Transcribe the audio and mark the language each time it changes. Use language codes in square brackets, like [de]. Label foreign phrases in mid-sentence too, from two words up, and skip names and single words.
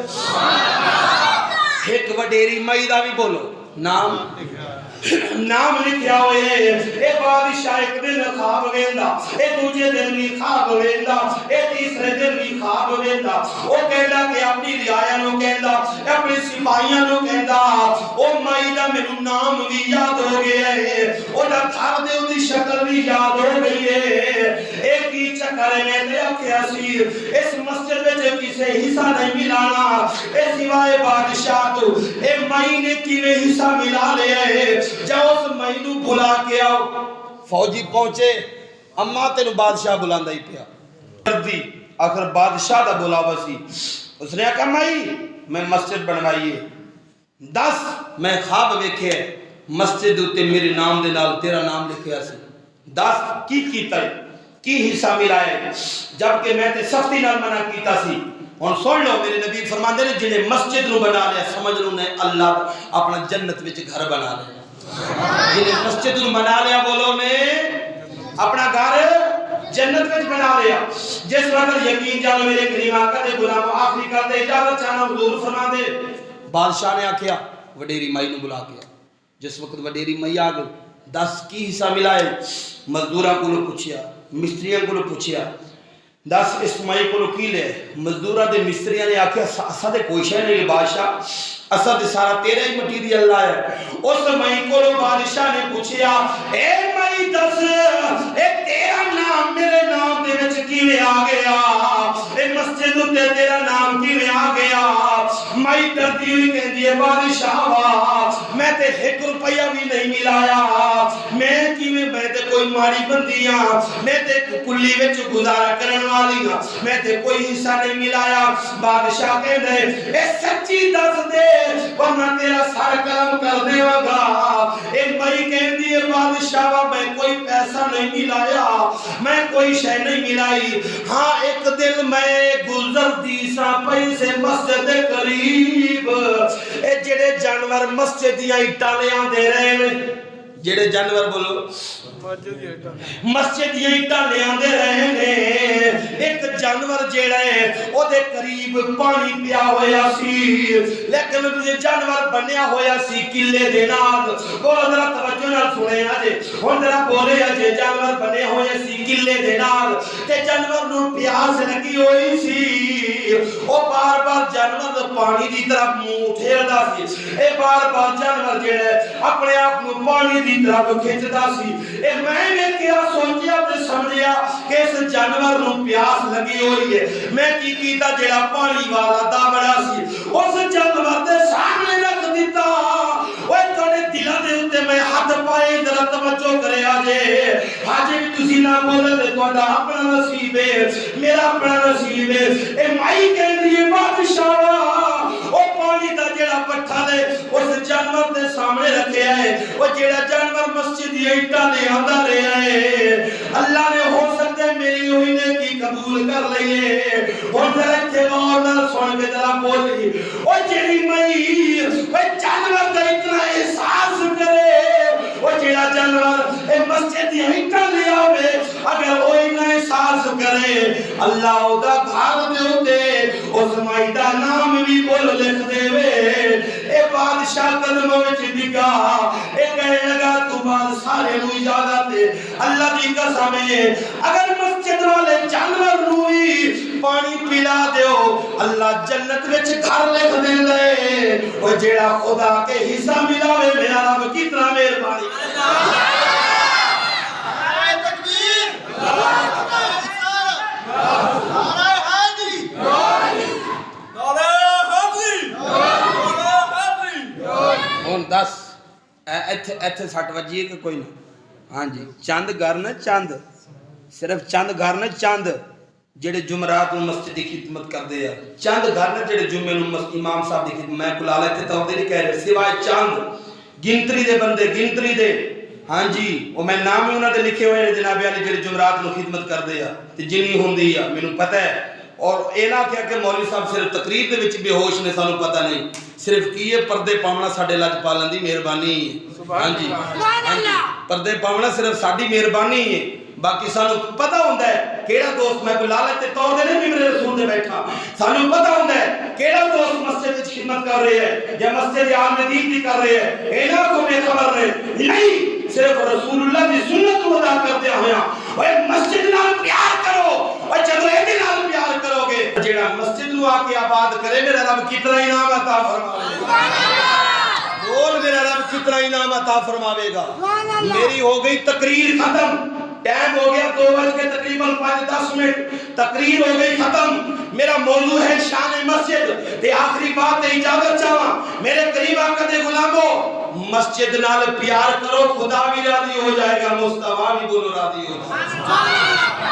[pa] ایک وڈیری مائی دا بھی بولو نام لکھیا ہوئے اے بادشاہ ایک دن خواب ویندا اے دوجے دن بھی خواب ویندا اے تیسرے دن بھی خواب ویندا او کہندا کہ اپنی رعایا نو کہندا اپنے سپاہیاں نو کہندا او مائی دا مینوں نام بھی یاد ہو گیا ہے او دا گھر دے دی شکل بھی یاد ہو گئی ہے [ur] ایک ہی چکر میں [pa] تے آکھیا سی اس مسجد وچ کسے حصہ نہیں ملانا اے سوائے بادشاہ تو اے مائی نے کیویں حصہ ملا لیا ہے جاؤ اس مائی نو بلا کے آؤ فوجی پہنچے اما تینو بادشاہ بلاندا ہی پیا دی آخر بادشاہ دا بلاوا سی اس نے کہا مائی میں مسجد بنوائی ہے 10 میں خواب ویکھے مسجد اتنے میرے نام دے نال تیرا نام لکھیا سی، دس کی کیتا ہے، کی حصہ ملا ہے، جبکہ میں تے سختی نال منع کیتا سی۔ اور سن لو میرے نبی فرماندے نے جنہیں مسجد نو بنا لیا سمجھ لو نے اللہ اپنا جنت وچ گھر بنا لیا، جنہیں مسجد نو بنا لیا بولو نے اپنا گھر جنت وچ بنا لیا۔ جس وقت یقین جانو میرے کریم آقا دے غلام آخری کرتے اجازت چاہنا حضور فرماندے بادشاہ نے آکھیا وڈیری مائی نو بلا کے، جس وقت وڈیری مائی آ گئی دس کی حصہ ملا ہے، مزدوراں کو پوچھیا مستریاں کو پوچھیا دس اس مائی کو کی لے، مزدوراں دے مستریاں نے آکھیا اساں تے کوئی شے نہیں بادشاہ، اساں تے سارا تیرا ہی مٹیریل لایا ہے۔ اس مائی کو بادشاہ نے پوچھیا اے مائی دس اے تیرا نام میرے نام دے وچ کیویں آ گیا، اے مسجد تے تیرا نام کیویں آ گیا؟ مائی ڈردی ہوئی کہندی ہے بادشاہ میں تے 1 روپیہ بھی نہیں ملایا، میں کیویں میں تے کوئی ماڑی بندی ہاں، میں تے کلی وچ گزارا کرن والی ہاں، میں تے کوئی حصہ نہیں ملایا۔ بادشاہ کہندے اے سچی دس دے ورنہ تیرا سر قلم کر دیواں گا۔ اے مائی کہندی ہے بادشاہ میں کوئی پیسہ نہیں ملایا، میں کوئی شے نہیں ملائی، ہاں ایک دن میں گزرتی سا پئی سے مسجد دے قریب، اے جڑے جانور مسجد دیاں اٹاں لے آندے رہے نے، جڑے جانور بولو مسجد دیاں اٹاں لے آندے رہے نے، ایک جانور جیڑا ہے او دے قریب پانی پیا ہویا سی، لیکن یہ جانور بنیا ہویا سی کلے دے نال، بولو ذرا توجہ نال سنے جے ہن ذرا بولے جے جانور بنے ہوئے سی کلے دے نال تے جانور نو پیاس لگی ہوئی سی، او بار بار جانور پانی دی طرف منہ اٹھیردا سی، اے بار بار جانور جیڑا اپنے آپ نو پانی دی طرف کھچدا سی۔ اے میں نے کیا سوچیا تے سمجھیا کہ اس جانور نو پیاس لگی ہوئی ہے، میں کی کیتا جیڑا پانی والا دابڑا سی اس جانور دے سامنے رکھ دیتا۔ اوے تھوڑے دلاں دے اوتے میں ہاتھ پائے ذرا توجہ کرے آجے حاجی بھی تسی نہ بولے تے تہاڈا اپنا نصیب ہے میرا اپنا نصیب ہے۔ اے مائی کہندی ہے بادشاہ او پانی دا جیڑا پٹھا دے اس جانور دے سامنے رکھیا ہے، او جیڑا جانور مسجد دی اٹاں لے آندا رہیا ہے، اللہ نے ہو سکتا ہے میری ہوئی نیکی قبول کر لئیے۔ اور ذرا اتنے غور نال سن کے ذرا بولی او جیڑی مئی او جانور دا اتنا احساس کرے، او جیڑا جانور اے مسجد دی اٹاں لے آوے اگر وہ اتنا احساس کرے اللہ او دا گھر دے اوتے اس مائی دا نام بھی بول لکھ دے وے۔ اے بادشاہ قدموں وچ ڈگا، اے کہنے لگا تو بعد سارے نو اجازت ہے، اللہ دی قسم ہے اگر مسجد والے جانور نو ہی پانی پلا دیو اللہ جنت وچ گھر لکھ دے، او جیڑا خدا کے حصہ ملاوے میرا رب کتنا مہربانی۔ ہن دس ایتھے سٹ وجی کہ کوئی نہیں؟ ہاں جی چند گھر نہ چند، صرف چند گھر نہ چند جڑے جمعرات نوں مسجد دی خدمت کردے ہیں، چند گھر نہ جڑے جمعے نوں امام صاحب دی خدمت، میں کلالہ تے تو نہیں کہہ رہے سوائے چند گنتری دے بندے گنتری دے، ہاں جی وہ میں نام ہی انہاں دے لکھے ہوئے ہیں جناب علی جڑے جمعرات نوں خدمت کردے ہیں تے جنی ہوندی ہے مینوں پتہ ہے۔ اور اے نہ کہا کہ مولوی صاحب صرف تقریر دے وچ بے ہوش نے سانوں پتہ نہیں، صرف کیے پردے پاونا ساڈے لج پالن دی مہربانی ہے، ہاں جی پردے پاونا صرف ساڈی مہربانی ہے، باقی سانوں پتہ ہوندا ہے کیڑا دوست، میں کوئی لالچ تے طور دے نہیں میرے رسول دے بیٹھا، سانوں پتہ ہوندا ہے کیڑا دوست مسجد وچ خدمت کر رہے ہیں یا مسجد عام دین دی کر رہے ہیں، اینا کو بے خبر نہیں، صرف رسول اللہ دی سنت کو ادا کردے ہویا اوے مسجد نال پیار کرو، اور جدوں اے دے نال پیار کرو گے جیڑا مسجد نو آ کے آباد کرے میرا رب کتنا انعام عطا فرمائے گا، بول میرا رب کتنا انعام عطا فرماوے گا۔ میری ہو گئی تقریر ختم، ٹائم ہو گیا 2 بج کے تقریباً 5-10 منٹ، تقریر ہو گئی ختم۔ میرا موضوع ہے شان مسجد تے آخری بات ہے اجازت چاہاں میرے قریب آقا دے غلامو مسجد نال پیار کرو خدا بھی راضی ہو جائے گا، مصطفیٰ بھی بولو راضی ہو جائے گا۔